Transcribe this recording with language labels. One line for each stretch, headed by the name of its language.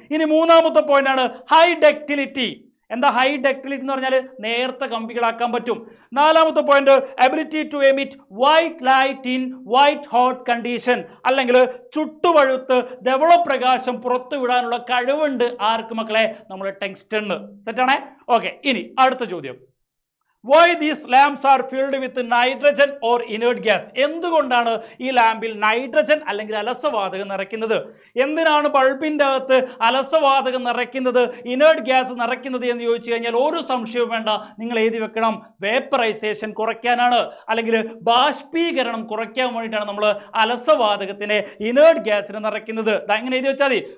Malayalam: ഇനി മൂന്നാമത്തെ പോയിന്റ് ആണ് ഹൈ ഡക്റ്റിലിറ്റി. എന്താ ഹൈ ഡക്റ്റിലിറ്റി എന്ന് പറഞ്ഞാൽ നേരത്തെ കമ്പികളാക്കാൻ പറ്റും. നാലാമത്തെ point
English: ability to emit white light in white hot condition,
Malayalam: അല്ലെങ്കിൽ ചുട്ടുപഴുത്ത് ധവളപ്രകാശം പുറത്തു വിടാനുള്ള കഴിവുണ്ട് ആർക്ക് മക്കളെ? നമ്മുടെ ടെങ്സ്റ്റണ്. സെറ്റാണേ. ഓക്കെ, ഇനി അടുത്ത ചോദ്യം.
English: Why these lamps are filled with nitrogen or inert gas?
Malayalam: എന്തുകൊണ്ടാണ് ഈ ലാമ്പിൽ നൈട്രജൻ അല്ലെങ്കിൽ അലസവാതകം നിറയ്ക്കുന്നത്? എന്തിനാണ് ബൾബിൻ്റെ അകത്ത് അലസവാതകം നിറയ്ക്കുന്നത്, ഇനേർട്ട് ഗ്യാസ് നിറയ്ക്കുന്നത് എന്ന് ചോദിച്ചു കഴിഞ്ഞാൽ ഒരു സംശയവും വേണ്ട, നിങ്ങൾ എഴുതി വെക്കണം. വേപ്പറൈസേഷൻ കുറയ്ക്കാനാണ്, അല്ലെങ്കിൽ ബാഷ്പീകരണം കുറയ്ക്കാൻ വേണ്ടിയിട്ടാണ് നമ്മൾ അലസവാതകത്തിനെ ഇനേർട്ട് ഗ്യാസിനെ നിറയ്ക്കുന്നത്. അങ്ങനെ എഴുതി വെച്ചാൽ മതി.